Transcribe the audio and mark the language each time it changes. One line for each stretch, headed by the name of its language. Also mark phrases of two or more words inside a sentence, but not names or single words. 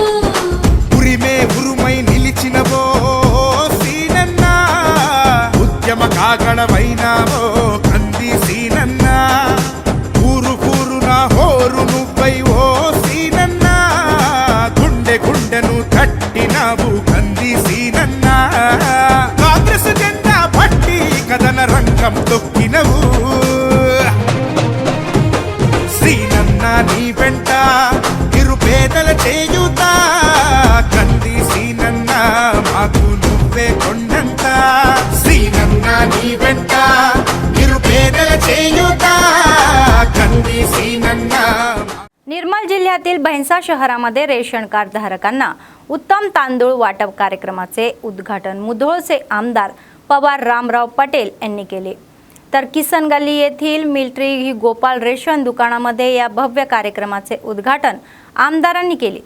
Telugu: ఉరిమే ఉరుమై నిలిచినవో సీనన్న, ఉద్యమ కాగడవైనావో కంది సీనన్న, ఊరు కూరున హోరు నువ్వై ఓ సీనన్న, గుండె గుండెను తట్టినావు కంది సీనన్న, కాంగ్రెస్ జెండా పట్టి కథన రంగం తొక్కినవు, శ్రీ చేయుత కంది సీనన్న మాకు నువ్వే కొండంత సీనన్న నీ వెంట నిరుపేదల చేయుత कंदी सीनन्ना।
Marathi: निर्मल जिल्ह्यातील भैंसा शहरामध्ये रेशन कार्ड धारकांना उत्तम तांदूळ वाटप कार्यक्रमाचे उद्घाटन मुधोळचे आमदार पवार रामराव पटेल यांनी केले। तर किसन गल्ली येथील मिलिटरी गोपाल रेशन दुकानामध्ये या भव्य कार्यक्रमाचे उद्घाटन आमदारांनी केले।